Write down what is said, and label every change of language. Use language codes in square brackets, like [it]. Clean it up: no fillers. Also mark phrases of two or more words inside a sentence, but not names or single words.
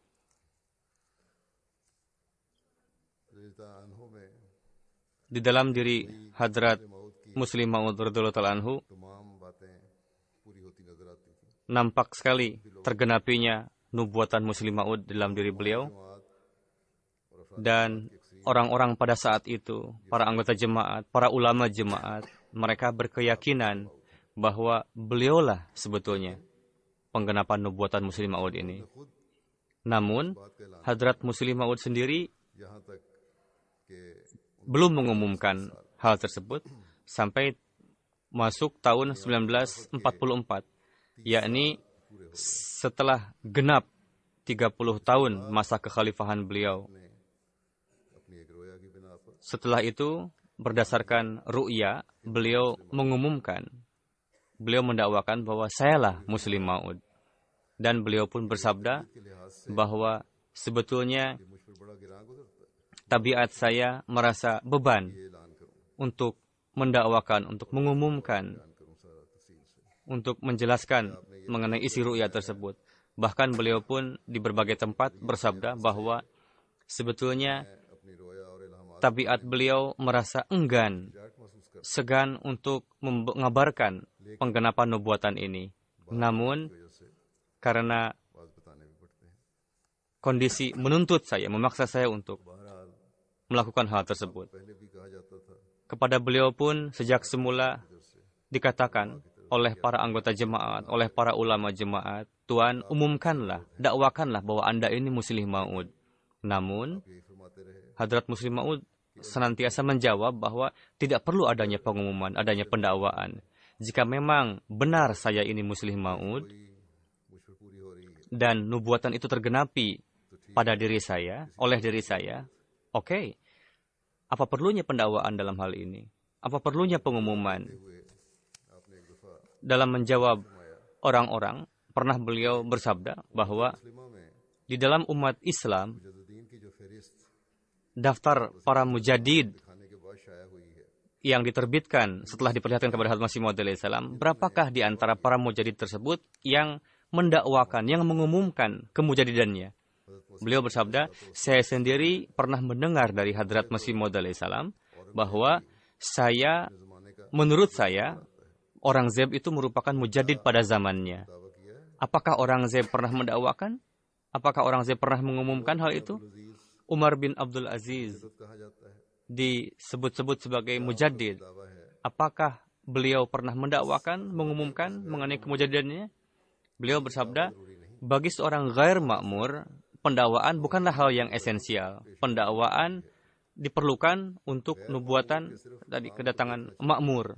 [id] Di dalam diri Hadrat Muslih Maud [ar] رضي الله عنه [id] nampak sekali tergenapinya nubuatan Muslih Maud dalam diri beliau. Dan orang-orang pada saat itu, para anggota jemaat, para ulama jemaat, mereka berkeyakinan bahwa beliaulah sebetulnya penggenapan nubuatan Muslih Maud ini. Namun, [ur] بات کا اعلان [id] Hadrat Muslih Maud sendiri [ur] یہاں تک کہ [id] belum mengumumkan hal tersebut sampai masuk tahun 1944, yakni setelah genap 30 tahun masa kekhalifahan beliau. [ur] اپنی ایک رؤیا کی بنا پر [id] Setelah itu, berdasarkan ru'ya, beliau mengumumkan, beliau mendakwakan bahwa sayalah Muslim Maud. Dan beliau pun bersabda [ur] کے لحاظ سے [id] bahwa sebetulnya [ur] مجھ پر بڑا گراں گزرتا ہے, [id] tabiat saya merasa beban [ur] یہ اعلان کروں [id] untuk mendakwakan, untuk mengumumkan, [ur] کروں سارا تفصیل سے. [id] untuk menjelaskan mengenai isi ru'ya tersebut. Bahkan beliau pun di berbagai tempat bersabda bahwa sebetulnya [ur] اپنی رؤیا اور الہامات [id] tabiat beliau merasa enggan, [ur] جاٹ محسوس کر [id] segan untuk mengabarkan penggenapan nubuatan ini. Namun, [ur] وجہ سے [id] karena [ur] بات بتانے بھی پڑتے ہیں. [id] kondisi menuntut saya, memaksa saya untuk [ur] بہرحال [id] melakukan hal tersebut. [ur] پہلے بھی کہا جاتا تھا [id] Kepada beliau pun sejak semula dikatakan oleh para anggota jemaat, oleh para ulama jemaat, Tuan, umumkanlah, dakwakanlah bahwa Anda ini Muslim Maud. Namun, [ur] یہی فرماتے رہے [id] Hadrat Muslim Maud senantiasa menjawab bahwa tidak perlu adanya pengumuman, adanya pendakwaan. Jika memang benar saya ini Muslim Maud [ur] مجھ پر پوری ہو رہی ہے [id] dan nubuatan itu tergenapi pada diri saya, oleh diri saya, oke. Apa perlunya pendakwaan dalam hal ini? Apa perlunya pengumuman? [ur] آپ نے ایک دفعہ [id] Dalam menjawab orang-orang, pernah beliau bersabda bahwa [ur] مسلمہ میں [id] di dalam umat Islam, [ur] مجددین کی جو فہرست [id] daftar para mujadid [ur] کھانے کے بعد شائع ہوئی ہے [id] yang diterbitkan setelah diperlihatkan kepada Hadrat Masih Maud alaihissalam, berapakah di antara para mujadid tersebut yang mendakwakan, yang mengumumkan kemujadidannya? Beliau bersabda, saya sendiri pernah mendengar dari Hadrat Masih Maud alaihissalam bahwa menurut saya, orang Zeb itu merupakan mujadid pada zamannya. [ur] دعویٰ کیا ہے [id] Apakah orang Zeb pernah mendakwakan? Apakah orang Zeb pernah mengumumkan hal itu? Umar bin Abdul Aziz [ur] کہا جاتا ہے [id] disebut-sebut sebagai mujadid. [ur] دعویٰ ہے [id] Apakah beliau pernah mendakwakan, mengumumkan mengenai kemujadidannya? Beliau bersabda, bagi seorang [ur] غیر مامور, [id] pendakwaan bukanlah hal yang esensial. Pendakwaan diperlukan untuk nubuatan tadi kedatangan makmur.